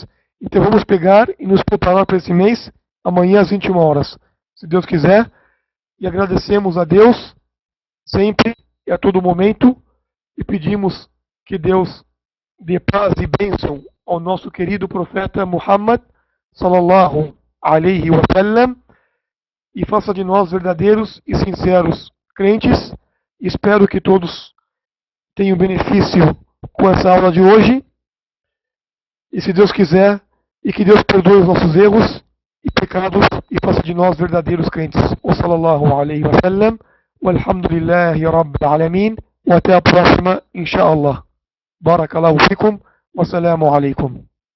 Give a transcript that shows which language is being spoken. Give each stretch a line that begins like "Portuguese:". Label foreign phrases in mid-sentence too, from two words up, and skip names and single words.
Portuguese: Então vamos pegar e nos preparar para esse mês, amanhã às 21 horas, se Deus quiser. E agradecemos a Deus, sempre e a todo momento, e pedimos que Deus dê paz e bênção ao nosso querido profeta Muhammad,
Arabic: صلى الله عليه وسلم,
Portuguese: e faça de nós verdadeiros e sinceros crentes. Espero que todos tenham benefício com essa aula de hoje. E se Deus quiser, e que Deus perdoe os nossos erros e pecados e faça de nós verdadeiros crentes.
Arabic: وصلى الله عليه وسلم. والحمد لله رب العالمين.
Portuguese: E até a próxima, inshallah.
Arabic: بارك الله فيكم. والسلام عليكم.